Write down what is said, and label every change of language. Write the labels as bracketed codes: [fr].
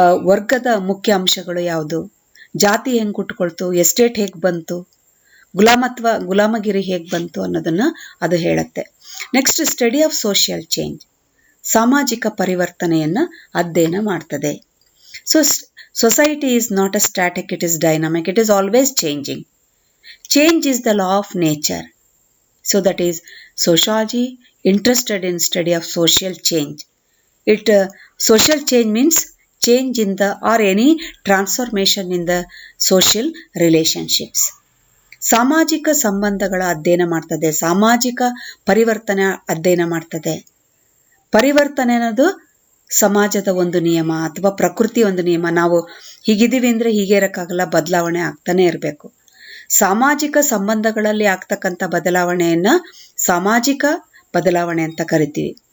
[kn] ವರ್ಗದ ಮುಖ್ಯ ಅಂಶಗಳು ಯಾವುದು, ಜಾತಿ ಹೆಂಗೆ ಹುಟ್ಕೊಳ್ತು, ಎಸ್ಟೇಟ್ ಹೇಗೆ ಬಂತು, ಗುಲಾಮಗಿರಿ ಹೇಗೆ ಬಂತು ಅನ್ನೋದನ್ನು ಅದು ಹೇಳುತ್ತೆ. [en] next, study of social change, [kn] ಸಾಮಾಜಿಕ ಪರಿವರ್ತನೆಯನ್ನು ಅಧ್ಯಯನ ಮಾಡ್ತದೆ. [en] So society is not a static, it is dynamic, it is always changing. Change is the law of nature. So that is sociology interested in study of social change. Social change means change in the or any transformation in the social relationships. [kn] ಸಾಮಾಜಿಕ ಸಂಬಂಧಗಳ ಅಧ್ಯಯನ ಮಾಡ್ತದೆ, ಸಾಮಾಜಿಕ ಪರಿವರ್ತನೆ ಅಧ್ಯಯನ ಮಾಡ್ತದೆ. ಪರಿವರ್ತನೆ ಅನ್ನೋದು ಸಮಾಜದ ಒಂದು ನಿಯಮ ಅಥವಾ ಪ್ರಕೃತಿ ಒಂದು ನಿಯಮ. ನಾವು ಹೀಗಿದ್ದೀವಿ ಅಂದರೆ ಹೀಗೆ ಇರೋಕ್ಕಾಗಲ್ಲ, ಬದಲಾವಣೆ ಆಗ್ತಾನೆ ಇರಬೇಕು. ಸಾಮಾಜಿಕ ಸಂಬಂಧಗಳಲ್ಲಿ ಆಗ್ತಕ್ಕಂಥ ಬದಲಾವಣೆಯನ್ನು ಸಾಮಾಜಿಕ ಬದಲಾವಣೆ ಅಂತ ಕರಿತೀವಿ.